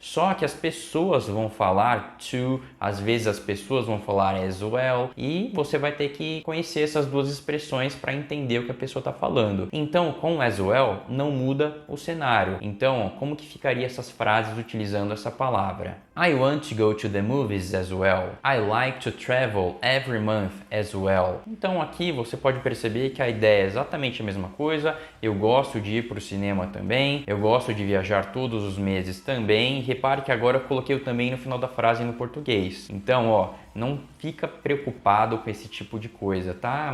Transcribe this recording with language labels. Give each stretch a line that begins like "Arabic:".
Portuguese: Só que as pessoas vão falar to, às vezes as pessoas vão falar as well, e você vai ter que conhecer essas duas expressões para entender o que a pessoa está falando. Então, com as well, não muda o cenário. Então, como que ficaria essas frases utilizando essa palavra?
English: I want to go to the movies as well. I like to travel every month as well.
Portuguese: Então, aqui você pode perceber que a ideia é exatamente a mesma coisa. Eu gosto de ir para o cinema também. Eu gosto de viajar todos os meses também. Repare que agora eu coloquei o também no final da frase no português. Então, ó, não fica preocupado com esse tipo de coisa, tá?